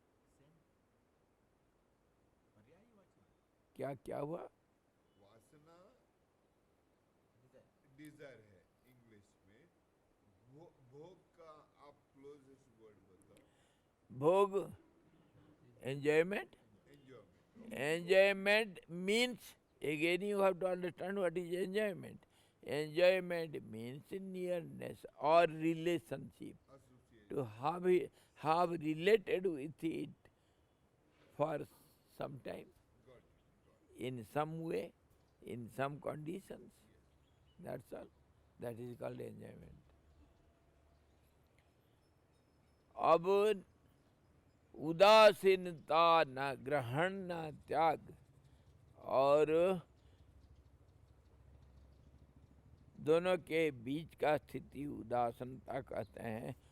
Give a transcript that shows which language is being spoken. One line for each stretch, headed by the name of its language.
Hindi: Same पर्यायवाची क्या क्या हुआ? वासना
English: desire
Hindi: डिजायर है इंग्लिश में। भोग का आप क्लोजेस्ट वर्ड बताओ।
English: भोग enjoyment. Enjoyment. Enjoyment means, again you have to understand what is enjoyment. Enjoyment means nearness or relationship, to association. have related with it for some time, got it. in some way, in some conditions. That's all. That is called enjoyment.
Hindi: अब उदासीनता, न ग्रहण न त्याग, और दोनों के बीच का स्थिति उदासीनता कहते हैं।